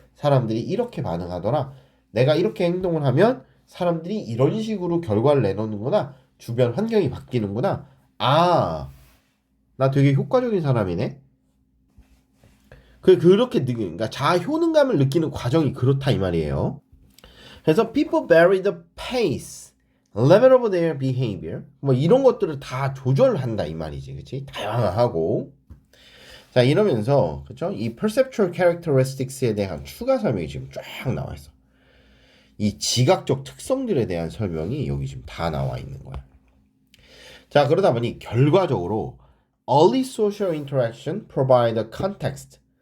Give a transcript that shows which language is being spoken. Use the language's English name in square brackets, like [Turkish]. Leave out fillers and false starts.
[Korean] 사람들이 이렇게 반응하더라. 내가 이렇게 행동을 하면 사람들이 이런 식으로 결과를 내놓는구나. 주변 환경이 바뀌는구나. 나 되게 효과적인 사람이네. 그러니까 자아 효능감을 느끼는 과정이 그렇다 이 말이에요. 그래서 [English] people vary the pace, level of their behavior. [Korean] 뭐 이런 것들을 다 조절한다 이 말이지, 그렇지? 다양하고. 자, 이러면서 그렇죠? 이 perceptual characteristics에 대한 추가 설명이 지금 쫙 나와 있어. 이 지각적 특성들에 대한 설명이 여기 지금 다 나와 있는 거야. 자, 그러다 보니 결과적으로 [English] early social interaction provide a context.